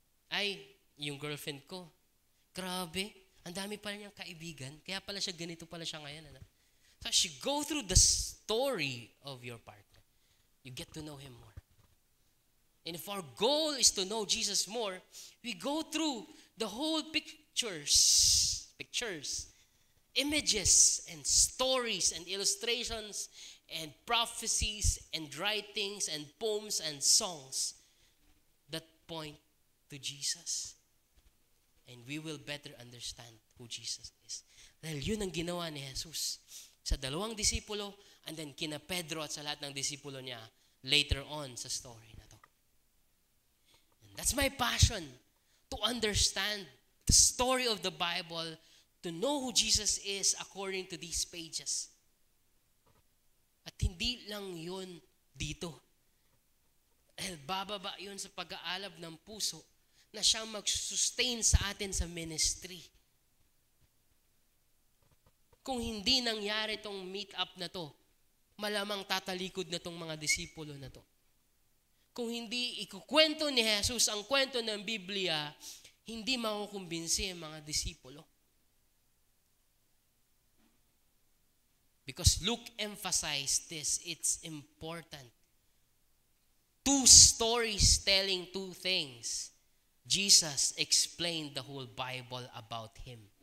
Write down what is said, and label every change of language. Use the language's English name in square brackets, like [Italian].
[Filipino] Ay, yung girlfriend ko, grabe, ang dami pala niyang kaibigan, kaya pala siya ganito pala siya ngayon. Ano? [English] So as you go through the story of your partner, you get to know him more. And if our goal is to know Jesus more, we go through the whole pictures, images and stories and illustrations and prophecies and writings and poems and songs that point to Jesus. And we will better understand who Jesus is. [Filipino] Dahil yun ang ginawa ni Jesus sa 2 disipulo [English] and then [Filipino] kina Pedro at sa lahat ng disipulo niya later on sa story. [English] That's my passion, to understand the story of the Bible, to know who Jesus is according to these pages. [Filipino] At hindi lang yun dito. Dahil bababa yun sa pag-aalab ng puso na siyang mag-sustain sa atin sa ministry. Kung hindi nangyari itong meet-up na to, malamang tatalikod na itong mga disipulo na to. Kung hindi ikukwento ni Jesus ang kwento ng Biblia, hindi makukumbinsi ang mga disipulo. [English] Because Luke emphasized this, it's important. Two stories telling two things. Jesus explained the whole Bible about Him.